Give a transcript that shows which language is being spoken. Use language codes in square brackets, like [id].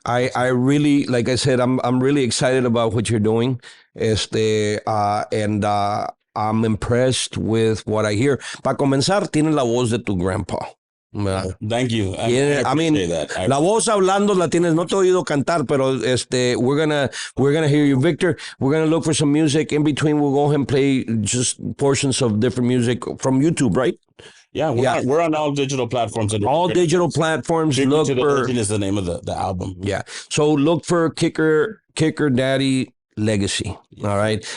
[en] I really, like I said, I'm really excited about what you're doing. And I'm impressed with what I hear. [es] Para comenzar, tiene la voz de tu grandpa. [en] Thank you. I appreciate that. [es] La voz hablando la tienes, no te he oído cantar, pero [en] we're gonna hear you, [es] Victor. [en] We're gonna look for some music in between. We'll go ahead and play just portions of different music from YouTube, right? Yeah, we're on all digital platforms. All digital platforms. Look for the Legend is the name of the album. Yeah, so look for Kikker Daddy Legacy. All right.